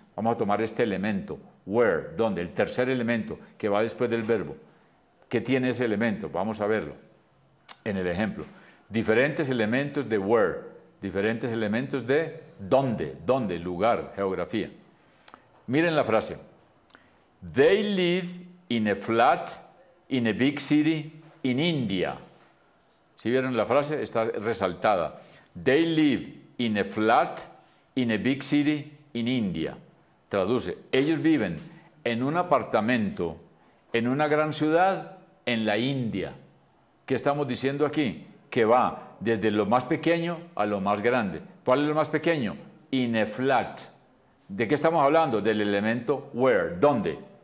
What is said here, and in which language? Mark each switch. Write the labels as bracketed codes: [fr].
[es] Vamos a tomar este elemento. Where. ¿Dónde? El tercer elemento que va después del verbo. ¿Qué tiene ese elemento? Vamos a verlo en el ejemplo. Diferentes elementos de where. Diferentes elementos de dónde, lugar, geografía. Miren la frase. [en] They live in a flat in a big city in India. [es] ¿Sí vieron la frase? Está resaltada. [en] They live in a flat in a big city in India. [es] Traduce. Ellos viven en un apartamento en una gran ciudad en la India. ¿Qué estamos diciendo aquí? Que va desde lo más pequeño a lo más grande. ¿Cuál es lo más pequeño? [en] In a flat. [es] ¿De qué estamos hablando? Del elemento where, ¿dónde?